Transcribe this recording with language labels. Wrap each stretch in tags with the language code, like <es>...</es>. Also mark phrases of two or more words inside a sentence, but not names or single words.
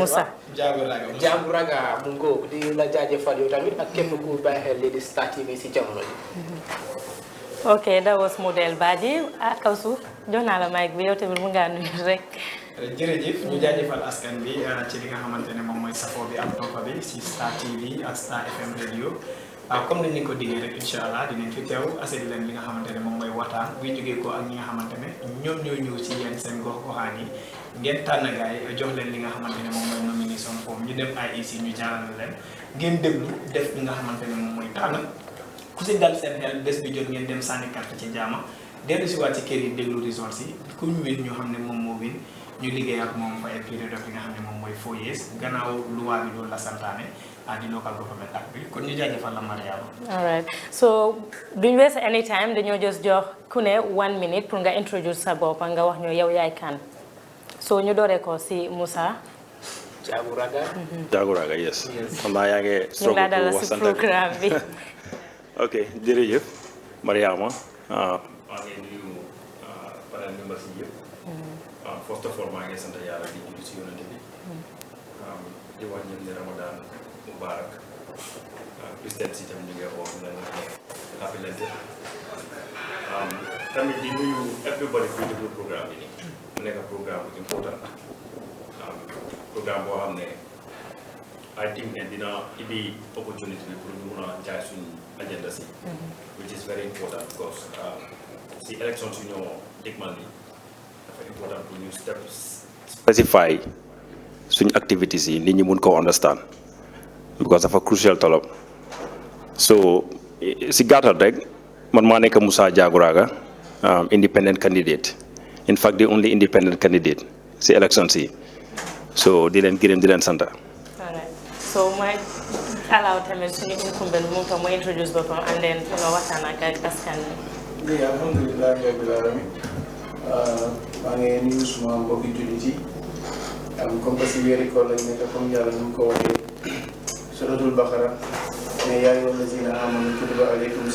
<wo>Moussa Jaabu Raga mu ngóob di la jaajëfal yow tamit ak képp ku bàyyi xel li di Star TV si jamono ji.</wo> <en>Okay, that was Modou El Badji.</en> <wo>Kawsu jox naa la mic bi yow tamit mu ngaa nuyu rek. jërëjëf ñu jaajëfal askan bi ci li nga xamante ne moom mooy safoo bi ak toppa bi si Star TV ak Star FM radio comme ni ñu ko diggee rek</wo> <ar>إن شاء الله</ar> <wo>dinañ fi teew asedi leen li nga xamante ne moom mooy waxtaan buy jógee ko ak ñi nga xamante ne ñoom ñoo ñëw ci yéen seen gox goxaan yi ngeen tànn gaay jox leen li nga xamante ne moom mooy</wo> <en>nomination form</en> <wo>ñu dem IEC ñu jàllale leen ngeen déglu def li nga xamante ne moom mooy tànn ku si dal seen xel bés bi jot ngeen dem sànni carte ci jaama dellu si waat ci kër yi déglu results yi ku ñu win ñu xam ne moom moo win ñu liggéey ak moom fa période of li nga xam ne moom mooy 4 years gannaaw loi bi loolu la santaane di</wo> <en>local government act</en> <wo>bi kon ñu jaajëfal la Mariama.</wo> <en>All right so</en> <wo>duñ</wo> <en>waste any time</en> <wo>dañoo just jox ku ne 1 minute pour nga introduce sa bopp nga wax ñu yow yaay kan so ñu dooree ko si Moussa. Jaabu Raga yes. xam naa yaa ngi ñu ngi dalal si programme bi. ok jërëjëf Mariama maa ngi nuyu</wo> <en>panel members</en> <wo>yi yëpp</wo> <en>first of all</en> <wo>maa ngi sant yàlla di julli si yonente bi di wax ñëpp ne</wo> <ar>رمضان مبارك</ar> <wo>Christian si tam ñu ngi wax na</wo> <en>happy Lenten</en> <wo>tamit di nuyu everybody kuy déglu programme bi nii mu nekk programme bu important programme boo xam ne</wo> <en>I think</en> <wo>ne dina indi opportunity bi pour ñu mun a jaay suñu agenda si</wo> <en>which is very important because</en> <wo>si élection su ñoo dégmal ni dafa</wo> <fr>important pour</fr> <wo>ñu specify suñu activities yi nit ñi mun ko</wo> <en>understand because</en> <wo>dafa crucial tolop so si gàttal rek man maa nekk Moussa Jaagu Raga</wo> <en>independent candidate in fact the only independent candidate</en> <wo>si élection si so di leen gërëm di leen sant.</wo> <en>So my allow</en> <wo>tamit suñu incumbent moom tam mu introduce boppam</wo> <en>and then</en> <wo>nga waxtaan ak askan wi.</wo> <ar>الحمد لله رب العالمين</ar> <wo>maa ngi nuyu suma mbokki jullit yi</wo> <fr>comme que</fr> <wo>si weeri koor lañ nekk comme yàlla ni mu ko waxee suratul Baqara ne</wo> <ar>يا أيها الذين آمنوا كتب عليكم</ar>